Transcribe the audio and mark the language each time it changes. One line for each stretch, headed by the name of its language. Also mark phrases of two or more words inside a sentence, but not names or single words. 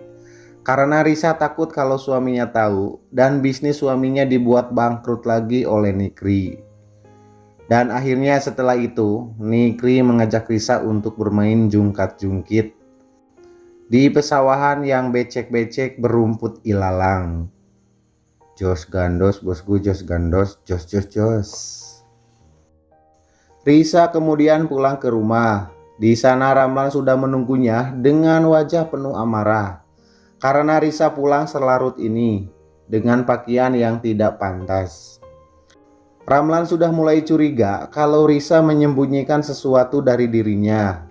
Indonesian: Karena Risa takut kalau suaminya tahu dan bisnis suaminya dibuat bangkrut lagi oleh Nikri. Dan akhirnya setelah itu, Nikri mengajak Risa untuk bermain jungkat-jungkit di pesawahan yang becek-becek berumput ilalang.
Javanese: Jos gandos bosku, jos gandos, jos jos jos.
Indonesian: Risa kemudian pulang ke rumah. Di sana Ramlan sudah menunggunya dengan wajah penuh amarah. Karena Risa pulang selarut ini dengan pakaian yang tidak pantas. Ramlan sudah mulai curiga kalau Risa menyembunyikan sesuatu dari dirinya.